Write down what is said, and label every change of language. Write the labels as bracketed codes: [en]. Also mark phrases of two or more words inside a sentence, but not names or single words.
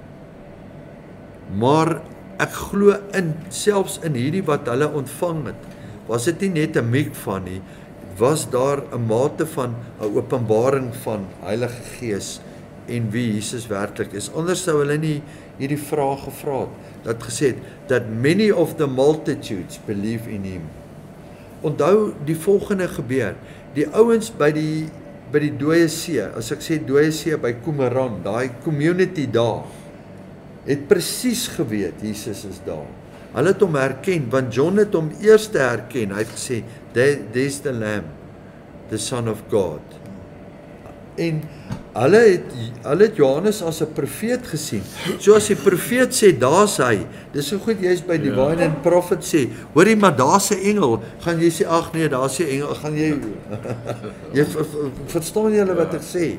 [af] Maar ek glo selfs in hierdie wat hulle ontvang het, was dit nie net 'n mikva nie, was daar 'n mate van 'n openbaring van Heilige Gees en wie Jesus werklik is. Anders sou hulle nie hierdie vraag gevra het, dat gesê het, [en] that many of the multitudes believe in him. [af] Onthou die volgende gebeur, die ouens by die dooie see, as ek sê dooie see by Qumran, daai community daar, het presies geweet, Jesus is daar. Hulle het hom herken, want John het hom eers herken, hy het gesê, [en] there's the Lamb, the Son of God. [af] En hulle het Johannes as 'n profeet gesien. So as die profeet sê, daar's hy, dis so goed, jy is by [en] Divine and Prophet [af] sê, hoorie, maar daar's 'n engel, gaan jy sê, ag nee, daar's 'n engel, gaan jy, jy verstaan julle wat ek sê?